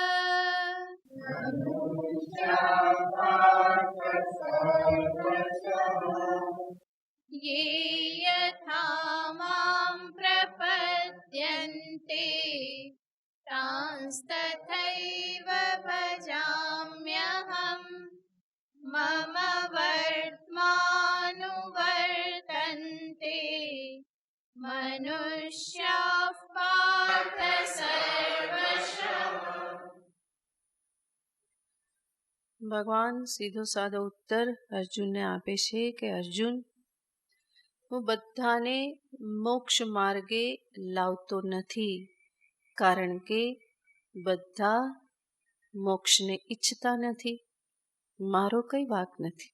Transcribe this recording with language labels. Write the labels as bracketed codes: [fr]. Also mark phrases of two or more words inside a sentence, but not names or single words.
[sa] ये यथा मां प्रपद्यन्ते तांस्तथैव भजाम्यहम् मम वर्त्मानुवर्तन्ते मनुष्याः पार्थ सर्वशः. [gu] ભગવાન સીધો સાદો ઉત્તર અર્જુનને આપે છે કે અર્જુન, હું બધાને મોક્ષ માર્ગે લાવતો નથી, કારણ કે બધા મોક્ષને ઈચ્છતા નથી, મારો કંઈ વાંક નથી.